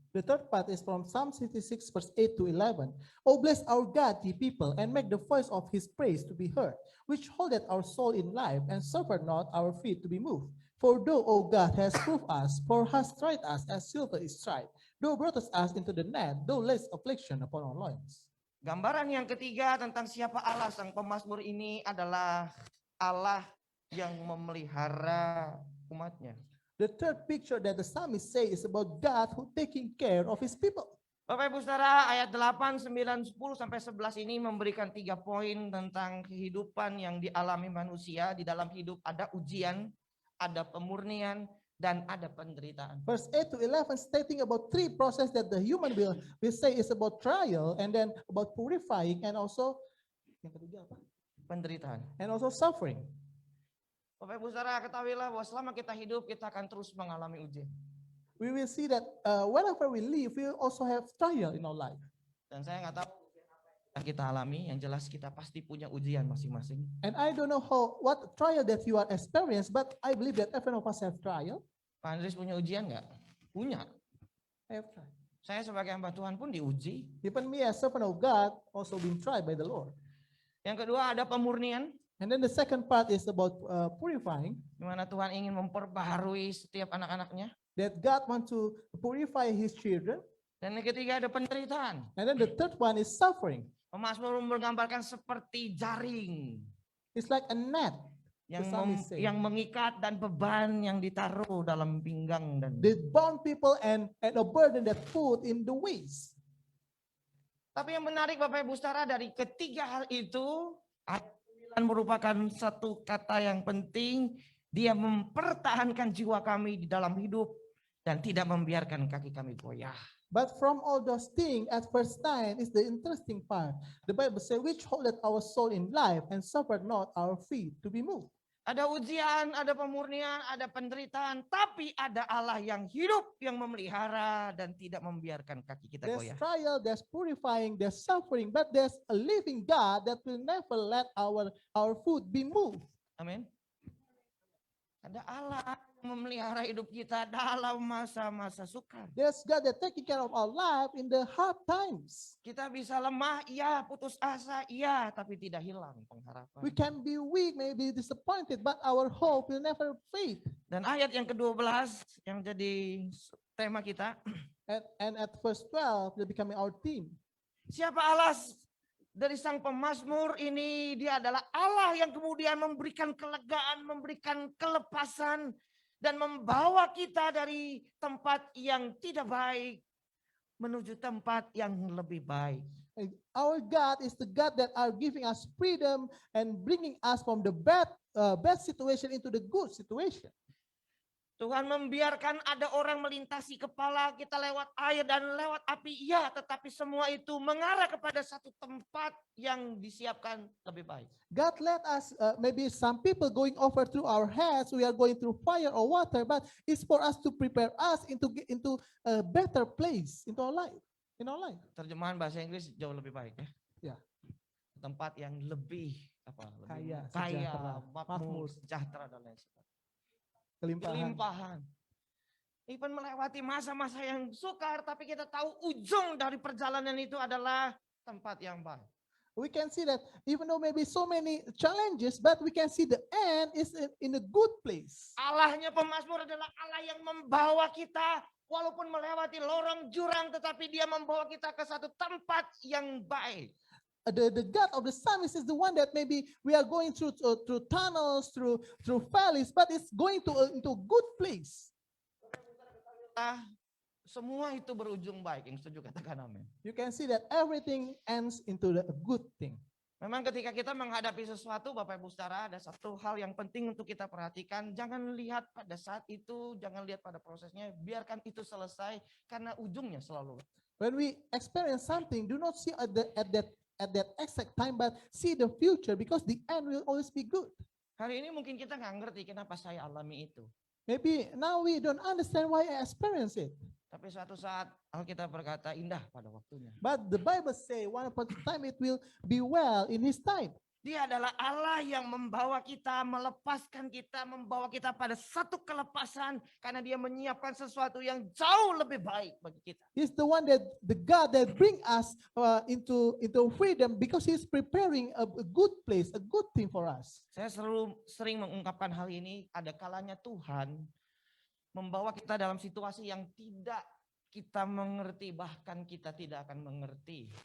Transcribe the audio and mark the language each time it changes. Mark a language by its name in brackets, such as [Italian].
[English] The third part is from Psalm 66 verse 8 to 11. Oh, bless our God, ye people, and make the voice of his praise to be heard, which holdeth our soul in life, and suffered not our feet to be moved. For thou, O God, hast proved us, for hast tried us as silver is tried. Thou broughtest us into the net, thou layest affliction upon our loins. [Indonesian] Gambaran yang ketiga tentang siapa Allah sang pemazmur ini adalah Allah yang memelihara umatnya. [English] The third picture that the psalmist say is about God who taking care of his people. [Indonesian] Bapak Ibu Saudara, ayat 8, 9, 10 sampai 11 ini memberikan 3 poin tentang kehidupan yang dialami manusia. Di dalam hidup ada ujian, ada pemurnian, dan ada penderitaan. [English] Verse 8 to 11 stating about 3 process that the human will say is about trial, and then about purifying, and also [Indonesian] yang ketiga apa? Penderitaan. [English] And also suffering. [Indonesian] Bapak Ibu Saudara, ketahuilah bahwa selama kita hidup, kita akan terus mengalami ujian. [English] We will see that whenever we live, we also have trial in our life. [Indonesian] Dan saya nggak tahu yang kita alami, yang jelas kita pasti punya ujian masing-masing. [English] And I don't know what trial that you are experienced, but I believe that every one of us have trial. [Indonesian] Pak Andres punya ujian nggak? Punya. [English] I have trial. [Indonesian] Saya sebagai hamba Tuhan pun diuji. [English] Even me as servant of God also been tried by the Lord. [Indonesian] Yang kedua ada pemurnian, [English] And then the second part is about purifying, [Indonesian] di mana Tuhan ingin memperbaharui setiap anak-anaknya. [English] that God want to purify his children. [Indonesian] Dan yang ketiga ada penderitaan. [English] And then the third one is suffering. [Indonesian] Pemazmur menggambarkan seperti jaring [English] It's like a net. [Indonesian] yang, [English] The psalmist say. [Indonesian] yang mengikat dan beban yang ditaruh dalam pinggang dan. [English] They bound people and a burden that put in the waist. [Indonesian] Tapi yang menarik Bapak Ibu Saudara, dari ketiga hal itu ayat 9 merupakan satu kata yang penting. Dia mempertahankan jiwa kami di dalam hidup dan tidak membiarkan kaki kami goyah. [English] But from all those things, at verse 9 is the interesting part. The Bible says, which holdeth our soul in life and suffered not our feet to be moved. [Indonesian] Ada ujian, ada pemurnian, ada penderitaan, tapi ada Allah yang hidup, yang memelihara dan tidak membiarkan kaki kita [English] There's [Indonesian] goyah. [English] trial, there's purifying, there's suffering, but there's a living God that will never let our foot be moved. [Indonesian] Amin. Ada Allah yang memelihara hidup kita dalam masa-masa sukar. [English] There's God that taking care of our life in the hard times. [Indonesian] Kita bisa lemah, iya, putus asa, iya, tapi tidak hilang pengharapan. [English] We can be weak, maybe disappointed, but our hope will never fade. [Indonesian] Dan ayat yang ke-12 yang jadi tema kita, [English] And at verse 12, they're becoming our theme. [Indonesian] siapa Allah dari sang pemazmur ini? Dia adalah Allah yang kemudian memberikan kelegaan, memberikan kelepasan, dan membawa kita dari tempat yang tidak baik menuju tempat yang lebih baik. [English] Our God is the God that are giving us freedom and bringing us from the bad situation into the good situation. [Indonesian] Tuhan membiarkan ada orang melintasi kepala kita lewat air dan lewat api, iya, tetapi semua itu mengarah kepada satu tempat yang disiapkan lebih baik. [English] God let us, maybe some people going over through our heads, we are going through fire or water, but it's for us to prepare us into a better place into our life, in our life. [Indonesian] Terjemahan bahasa Inggris jauh lebih baik ya. Ya. Tempat yang lebih apa? Kaya, Kaya, sejahtera, makmur, makmur. sejahtera dan lain sebagainya. Kelimpahan. Kelimpahan. Even melewati masa-masa yang sukar, tapi kita tahu ujung dari perjalanan itu adalah tempat yang baik. [English] We can see that even though maybe so many challenges, but we can see the end is in a good place. [Indonesian] Allahnya pemazmur adalah Allah yang membawa kita walaupun melewati lorong jurang, tetapi dia membawa kita ke satu tempat yang baik. [English] The God of the psalmist is the one that maybe we are going through tunnels, through valleys, but it's going into a good place. [Indonesian] Semua itu berujung baik. Yang setuju katakan amin. [English] You can see that everything ends into a good thing. [Indonesian] Memang ketika kita menghadapi sesuatu, Bapak Ibu Saudara, ada satu hal yang penting untuk kita perhatikan. Jangan lihat pada saat itu, jangan lihat pada prosesnya, biarkan itu selesai karena ujungnya selalu. [English] When we experience something, do not see at that exact time, but see the future, because the end will always be good. [Indonesian] Hari ini mungkin kita nggak ngerti kenapa saya alami itu. [English] Maybe now we don't understand why I experience it. [Indonesian] Tapi suatu saat Alkitab berkata indah pada waktunya. [English] But the Bible say one upon a time it will be well in his time. [Indonesian] Dia adalah Allah yang membawa kita, melepaskan kita, membawa kita pada satu kelepasan karena dia menyiapkan sesuatu yang jauh lebih baik bagi kita. [English] He's the one that the God that bring us into freedom, because he's preparing a good place, a good thing for us. [Indonesian] Saya sering mengungkapkan hal ini, ada kalanya Tuhan membawa kita dalam situasi yang tidak kita mengerti, bahkan kita tidak akan mengerti.